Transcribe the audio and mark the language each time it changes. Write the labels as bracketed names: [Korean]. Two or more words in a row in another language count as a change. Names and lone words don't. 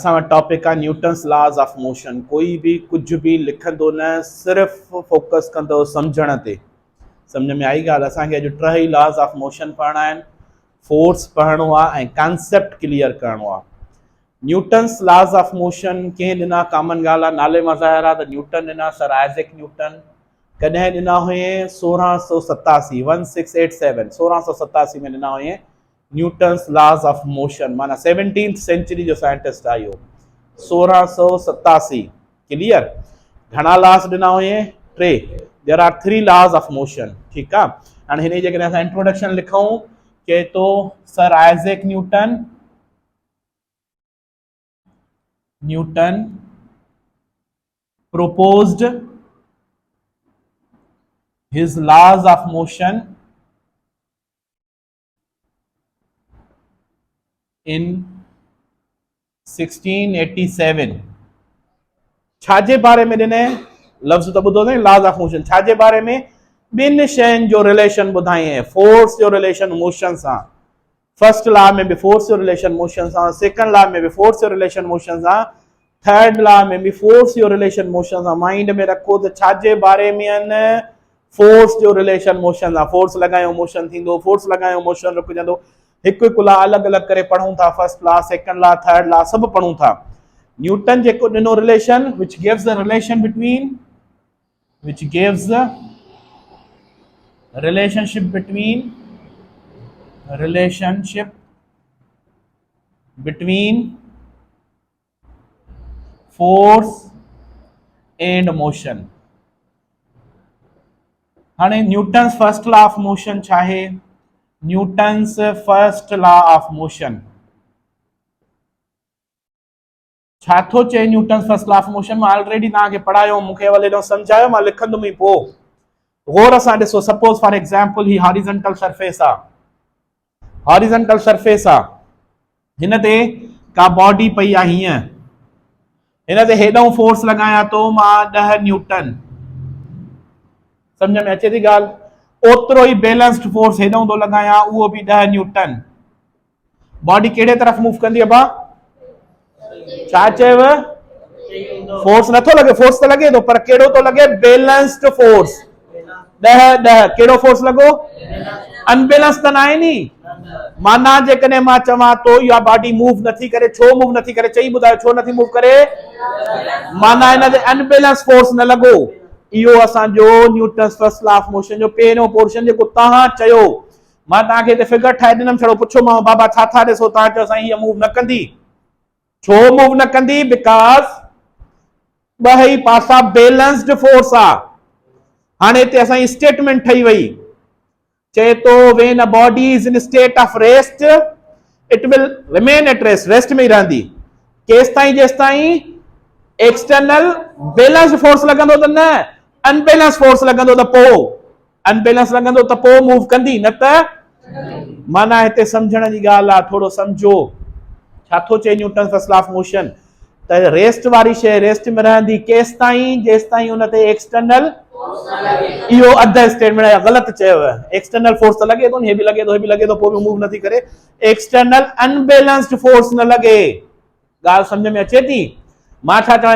[Sindhi] टॉपिक आहे [English] Newton's laws of motion. [Sindhi] कोई भी कुछ भी लिखंदो न, सिर्फ फोकस कंदो समझण ते। समझ में आई ॻाल्हि? असांखे अॼु टई [English] laws of motion [Sindhi] पढ़ना आहिनि, फोर्स पढ़णो आहे ऐं कॉन्सेप्ट क्लियर करणो आहे। [English] Newton's laws of motion [Sindhi] कंहिं ॾिना? कॉमन ॻाल्हि आहे, नाले मां ज़ाहिर आहे त न्यूटन ॾिना, सर आइज़ैक न्यूटन। कॾहिं ॾिना हुई? 1687 1687 1687 में ॾिना हुई [English] Newton's laws of motion. [Sindhi] माना 17th सेंचुरी जो साइंटिस्ट आहे इहो। 1687 क्लियर। घणा लॉज ॾिना हुई? 3। [English] there are 3 laws of motion. [Sindhi] ठीकु आहे। हाणे हिन जे कॾहिं असां इंट्रोडक्शन लिखूं के तो सर आइज़ैक न्यूटन [English] proposed his laws of motion in 1687। [Sindhi] छाजे बारे में ॾिने? लफ़्ज़ तो ॿुधो अथई, [English] laws of motion. [Sindhi] छाजे बारे में? ॿिनि शयुनि जो रिलेशन ॿुधाई, फोर्स जो रिलेशन मोशन सां। [English] first law [Sindhi] में भी फोर्स जो रिलेशन मोशन सां, [English] second law [Sindhi] में भी फोर्स जो रिलेशन मोशन सां, [English] third law [Sindhi] में भी फोर्स जो रिलेशन मोशन सां। माइंड में रखो त छाजे बारे में आहिनि? फोर्स जो रिलेशन मोशन सां। फोर्स लॻायो मोशन थींदो, फोर्स लॻायो मोशन रुकजंदो। हिकु हिकु लॉ अलॻि अलॻि करे पढ़ूं था, [English] first law, second law, third law [Sindhi] सभु पढ़ूं था। न्यूटन जेको ॾिनो रिलेशन, [English] which gives the relationship between force and motion। [Sindhi] हाणे [English] Newton's first law of motion [Sindhi] छा आहे? [English] Newton's first law of motion [Sindhi] छा थो चए? [English] Newton's first law of motion [Sindhi] मां ऑलरेडी तव्हांखे पढ़ायो, मूंखे अवल एॾो सम्झायो, मां लिखंदुमि ई पोइ। गौर सां ॾिसो। [English] suppose for example [Sindhi] ही [English] horizontal surface [Sindhi] आहे, [English] horizontal surface [Sindhi] आहे, हिन ते का बॉडी पई आहे हीअं, हिन ते हेॾो फोर्स लॻायां थो मां 10 न्यूटन। समझ में अचे थी ॻाल्हि? ओतिरो ई [English] balanced force [Sindhi] हेॾो थो लॻायां, उहो बि 10 न्यूटन। बॉडी कहिड़े तरफ़ मूव कंदी? अबा छा चयव? फोर्स नथो लॻे, फोर्स त लॻे थो, पर कहिड़ो थो लॻे? [English] balanced force. [Sindhi] 10 कहिड़ो फोर्स लॻो? अनबैलेंस त न आहे नी। माना जेकॾहिं मां चवां तो इहा बॉडी मूव नथी करे, छो मूव नथी करे? चई ॿुधायो छो नथी मूव करे? माना हिन ते [English] unbalance force [Sindhi] न लॻो। इहो असांजो [English] Newton's first law of motion [Sindhi] जो पहिरियों पोर्शन जेको तव्हां चयो। मां तव्हांखे हिते फिगर ठाहे ॾिनमि, छड़ो पुछो मां बाबा छा था ॾिसो? तव्हां चयो साईं हीअ मूव न कंदी। छो मूव न कंदी? बिकॉज़ ॿई पासा [English] balanced force [Sindhi] आहे। हाणे हिते असांजी स्टेटमेंट ठही वई, चए तो [English] when a body is in state of rest it will remain at rest. [Sindhi] रेस्ट में ही रहंदी केस ताईं जेस ताईं [English] external balance force [Sindhi] लॻंदो त न, [English] unbalance force [Sindhi] लॻंदो त पोइ, अनबैलेंस लॻंदो त पोइ मूव कंदी, न त। माना हिते सम्झण जी ॻाल्हि आहे, थोरो सम्झो छा थो चए [English] Newton first law of motion. [Sindhi] त रेस्ट वारी शइ रेस्ट में रहंदी केस ताईं जेस ताईं उन ते एक्सटर्नल, इहो अध स्टेटमेंट आहे, ग़लति चयव। [English] external force [Sindhi] त लॻे थो, हे बि लॻे थो, हे बि लॻे थो, पोइ बि मूव नथी करे। [English] external unbalanced force [Sindhi] न लॻे। ॻाल्हि सम्झ में अचे थी? मां छा चवां?